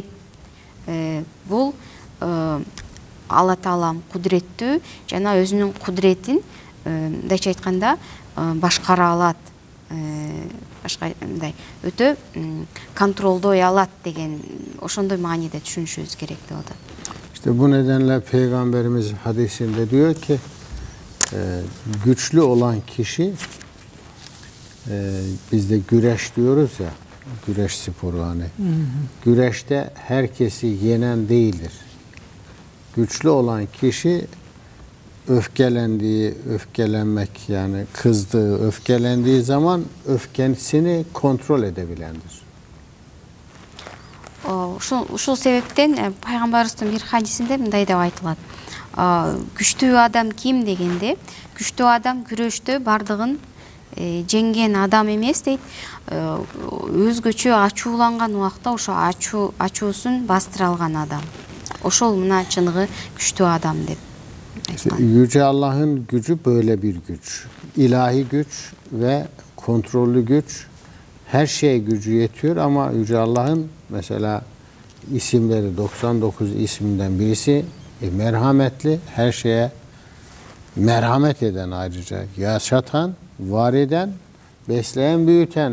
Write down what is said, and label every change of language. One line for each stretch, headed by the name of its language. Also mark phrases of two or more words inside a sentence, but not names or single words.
Kyrgyz: Бул Алла Таала кудуреттүү жана өзүнүн кудуретин мындайча айтканда башкара алат. Башкандай өтө контролдой алат деген ошондой мааниде түшүнүшүбүз керек деп атат.
Turkish: İşte bu nedenle Peygamberimiz hadisinde diyor ki güçlü olan kişi, biz de güreş diyoruz ya, güreş sporu hani. Güreşte herkesi yenen değildir. Güçlü olan kişi öfkelenmek yani kızdığı, öfkelendiği zaman öfkesini kontrol edebilendir.
Kyrgyz: Ушул себептен пайгамбарыбыздын бир хадисинде мындай деп айтылат. Күчтүү адам ким дегенде, күчтүү адам күрөштө бардыгын жеңген адам эмес дейт. Өзгөчө ачууланган убакта ошо ачуусун бастыра алган адам. Ошол мына чыныгы күчтүү adam деп.
Turkish: Yüce Allah'ın gücü böyle bir güç. İlahi güç ve kontrollü güç. Her şeye gücü yetiyor ama Yüce Allah'ın mesela isimleri 99 isminden birisi merhametli, her şeye merhamet eden, ayrıca yaşatan, var eden, besleyen, büyüten.